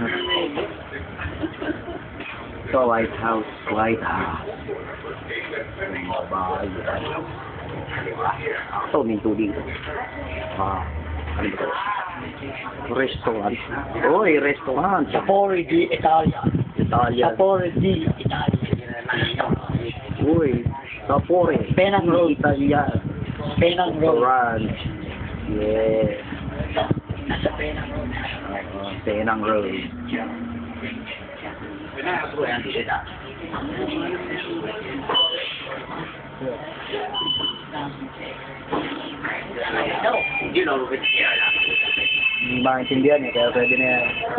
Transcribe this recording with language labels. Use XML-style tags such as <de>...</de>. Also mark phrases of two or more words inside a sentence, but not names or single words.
<tl>So, White House, White House. Bahay. Ito, minto dito. Ano ba ito? Restaurant. Uy, restaurant. Sapore di Italia. Italian. Sapore di Italia. Uy, Sapore. Penang Road. Italian. Penang Road.</tl> <en>Restaurant. Yeah.</en> <tl>Nasa Penang Road. Penang Road. Hindi maintindihan eh, kaya pwede na yan.</tl>